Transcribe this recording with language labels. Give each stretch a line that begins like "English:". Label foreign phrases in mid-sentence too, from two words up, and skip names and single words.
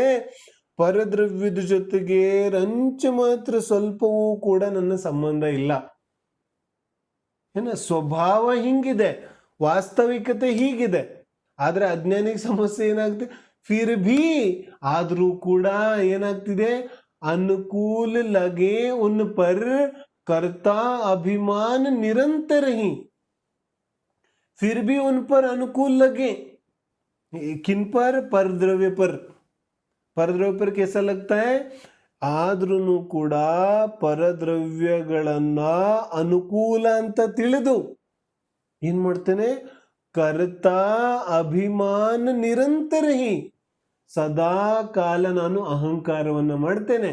Kannada: ಪರದ್ರವ್ಯದ ಜೊತೆಗೆ ರಂಚ ಮಾತ್ರ ಸ್ವಲ್ಪವೂ ಕೂಡ ನನ್ನ ಸಂಬಂಧ ಇಲ್ಲ. ಏನ ಸ್ವಭಾವ ಹಿಂಗಿದೆ, ವಾಸ್ತವಿಕತೆ ಹೀಗಿದೆ. ಆದ್ರೆ ಅಜ್ಞಾನಿಗೆ ಸಮಸ್ಯೆ ಏನಾಗ್ತದೆ?
Hindi: फिर भी
Kannada: ಆದ್ರೂ ಕೂಡ ಏನಾಗ್ತಿದೆ?
Hindi: अनुकूल लगे उन पर करता अभिमान निरंतर ही, फिर भी उन पर अनुकूल लगे. किन पर? परद्रव्य पर. परद्रव्य पर कैसा लगता है?
Kannada: ಆದ್ರೂ ಕೂಡ ಪರದ್ರವ್ಯಗಳನ್ನ ಅನುಕೂಲ ಅಂತ ತಿಳಿದು ಏನ್ ಮಾಡ್ತೇನೆ?
Hindi: कर्ता अभिमान निरंतर ही,
Kannada: ಸದಾ ಕಾಲ ನಾನು ಅಹಂಕಾರವನ್ನ ಮಾಡ್ತೇನೆ.